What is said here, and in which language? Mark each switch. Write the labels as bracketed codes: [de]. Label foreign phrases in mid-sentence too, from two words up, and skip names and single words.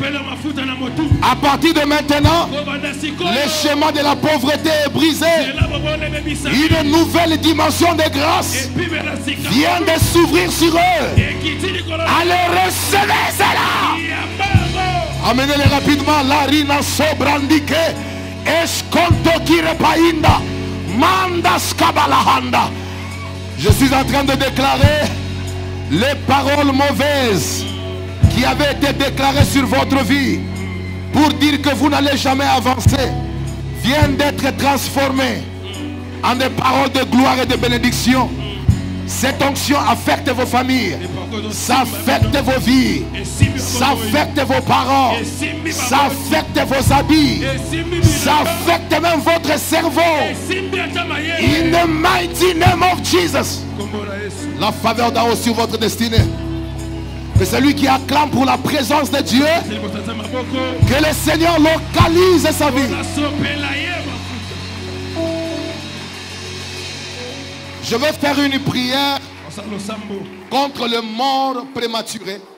[fr] À partir de maintenant, le schéma de la pauvreté est brisé. Une nouvelle dimension de grâce vient de s'ouvrir sur eux. Allez, recevez cela. Amenez-les rapidement. Larina sobrandike. Esconto kirepainda. Mandas kabalahanda. Je suis en train de déclarer les paroles mauvaises qui avaient été déclarées sur votre vie pour dire que vous n'allez jamais avancer viennent d'être transformées en des paroles de gloire et de bénédiction. Cette onction affecte vos familles, ça affecte vos vies, ça affecte vos parents, ça affecte vos habits, ça affecte même votre cerveau. [en] In the mighty name of Jesus. [fr] La faveur d'en haut sur votre destinée. Que celui qui acclame pour la présence de Dieu, que le Seigneur localise sa vie. Je vais faire une prière contre le mort prématuré.